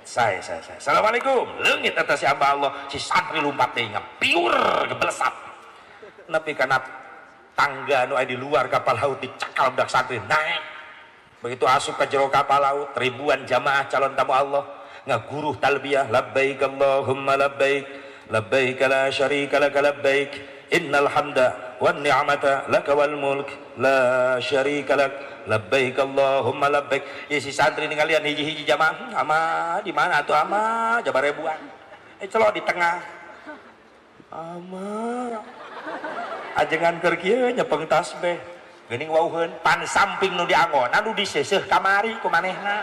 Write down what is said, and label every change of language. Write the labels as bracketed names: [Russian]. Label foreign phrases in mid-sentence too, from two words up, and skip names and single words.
[Indonesian] Saya. Assalamualaikum. [Sundanese] Leungit eta si hamba Allah si santri lumpat deui ngapiur geblesat. Nepi kana tangga nu aya di luar kapal laut dicakal budak santri naik. Begitu asup ke jero kapal laut, ribuan jamaah calon tamu Allah ngaguruh talbiyah, [Arabic] لبيك اللهم لبيك، لبيك لا شريك لك لبيك، إن الحمد والنعمة لك والملك لا شريك لك، لبيك اللهم لبيك. [Sundanese] Ya si santri ningalian hiji-hiji jamaah, ama di mana tuh ama? Jabar ribuan. Celok di tengah. Ama ajengan keur kieu nyepeng tasbih. Geuning wauheun pan samping nu dianggon anu diseuseuh kamari ku manehna.